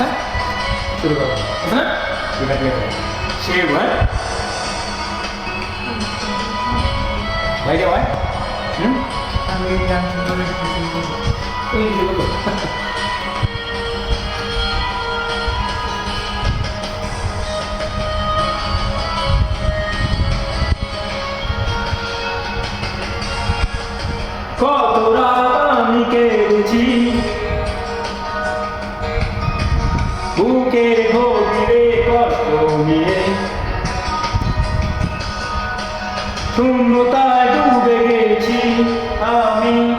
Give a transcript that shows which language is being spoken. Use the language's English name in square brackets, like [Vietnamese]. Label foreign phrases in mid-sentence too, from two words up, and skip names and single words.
[Indonesian] Suruh kau, bisa? Kita lihat. Siapa? Baik ya, wen? Kami yang menulis di sini. Ini juga. [Bangla] কত রাত আমি কেঁদেছি বুকের গভীরে কষ্ট নিয়ে, শূন্যতায় ডুবে গেছি আমি,